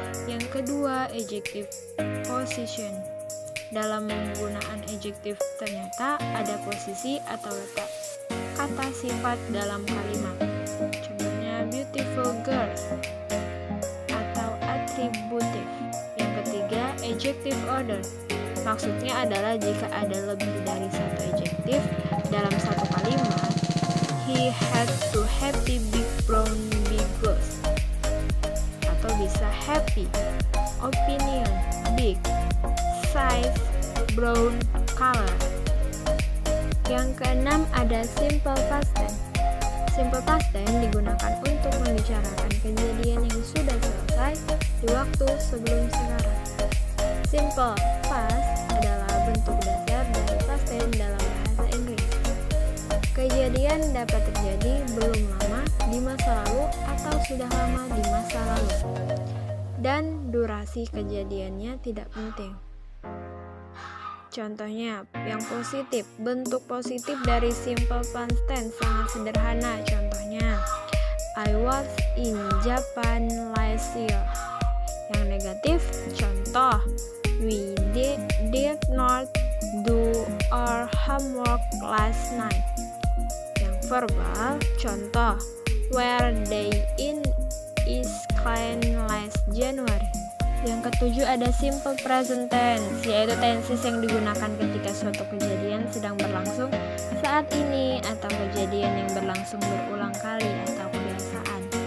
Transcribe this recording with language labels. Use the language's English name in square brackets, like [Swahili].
[Indonesian] Yang kedua, adjektif position. Dalam penggunaan adjektif ternyata ada posisi atau letak kata sifat dalam kalimat. Contohnya beautiful girl atau attributive. Yang ketiga, adjective order. Maksudnya adalah jika ada lebih dari satu adjektif dalam satu kalimat. [English] He had two happy big brown beagles. [Indonesian] Atau bisa happy, opinion, big, size, brown, color. Yang keenam ada simple past tense. Simple past tense digunakan untuk membicarakan kejadian yang sudah selesai di waktu sebelum sekarang. Simple past adalah bentuk dasar dari past tense dalam bahasa Inggris. Kejadian dapat terjadi belum lama di masa lalu atau sudah lama di masa lalu. Dan durasi kejadiannya tidak penting. Contohnya, yang positif, bentuk positif dari simple past tense sangat sederhana. Contohnya, [English] I was in Japan last year. [Indonesian] Yang negatif, contoh, [English] we did not do our homework last night. [Indonesian] Yang verbal, contoh, [English] were they in Iceland last January. [Indonesian] Yang ketujuh ada simple present tense, yaitu tenses yang digunakan ketika suatu kejadian sedang berlangsung saat ini atau kejadian yang berlangsung berulang kali atau kebiasaan.